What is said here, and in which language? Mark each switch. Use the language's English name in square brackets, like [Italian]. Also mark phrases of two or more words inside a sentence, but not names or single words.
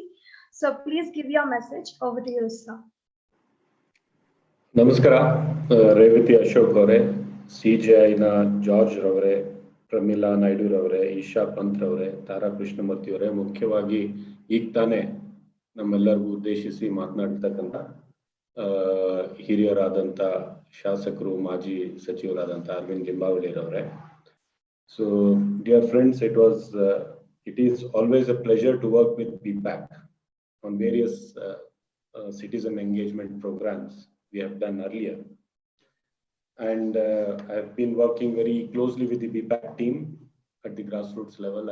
[English] So please give your message. Over to you, sir. [Kannada] Namaskara, Revati Ashok Gore, CGI na George Ravre, Pramila Naidu Ravre, Isha Pant Ravre, Tara Krishnamurti Ravre, ಮುಖ್ಯವಾಗಿ ಈಗ ತಾನೇ ನಮ್ಮೆಲ್ಲರಿಗೂ ಉದ್ದೇಶಿಸಿ ಮಾತನಾಡ್ತಕ್ಕಂಥ ಹಿರಿಯರಾದಂಥ ಶಾಸಕರು ಮಾಜಿ ಸಚಿವರಾದಂಥ ಅರವಿಂದ್ ಲಿಂಬಾವಳಿರವರೇ. [English] So dear friends, it is always a pleasure to work with B.SAFE on various citizen engagement programs we have done earlier. And I've been working very closely with the B.SAFE team at the grassroots level.